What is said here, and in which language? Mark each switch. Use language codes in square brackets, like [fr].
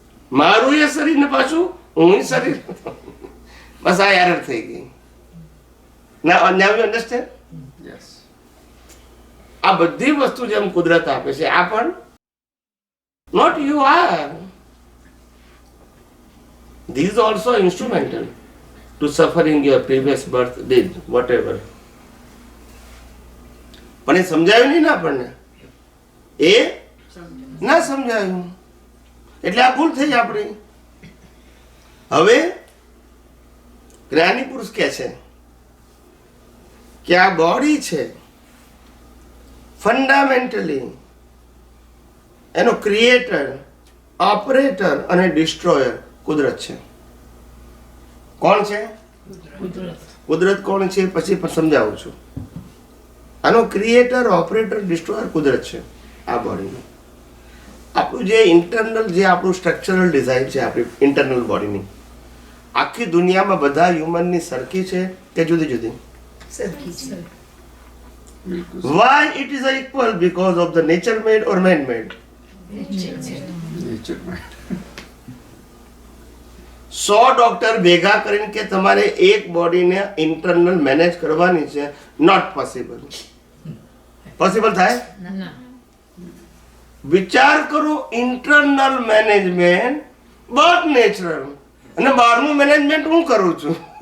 [gu] મારું એ શરીર ને પાછું હું શરીર. બસ આ એરર થઈ ગઈ. [en] now you understand? Yes. [gu] આ બધી વસ્તુ જેમ કુદરત આપે છે આ પણ [en] not you are. These also instrumental to suffering your previous birth did whatever. [gu] પણ એ સમજાયું નહીં ને આપણને. એ ના સમજાયું એટલે આ ભૂલ થઈ આપણી. હવે જ્ઞાની પુરુષ કહે છે કે આ બોડી છે ફંડામેન્ટલી એનો ક્રિએટર, ઓપરેટર અને ડિસ્ટ્રોયર કુદરત છે. કોણ છે? કુદરત કોણ છે પછી પણ સમજાવું છું. આનો ક્રિએટર, ઓપરેટર, ડિસ્ટ્રોયર કુદરત છે. આ બોડીનું આપણું જે ઇન્ટરનલ, જે આપણું સ્ટ્રક્ચરલ ડિઝાઇન છે આપણી ઇન્ટરનલ બોડીની, આખી દુનિયામાં બધા હ્યુમનની સરખી છે કે જુદી જુદી? સરખી છે. [en] Why it is equal? Because of the nature made or man made? [gu] નેચરમાં 100 doctor ભેગા કરીને કે તમારે એક બોડીને ઇન્ટરનલ મેનેજ કરવાની છે, [en] Not possible. [gu] પોસિબલ થાય? ના. વિચાર કરો, [en] internal management but natural, [gu] અને બહારનું મેનેજમેન્ટ હું કરું છું.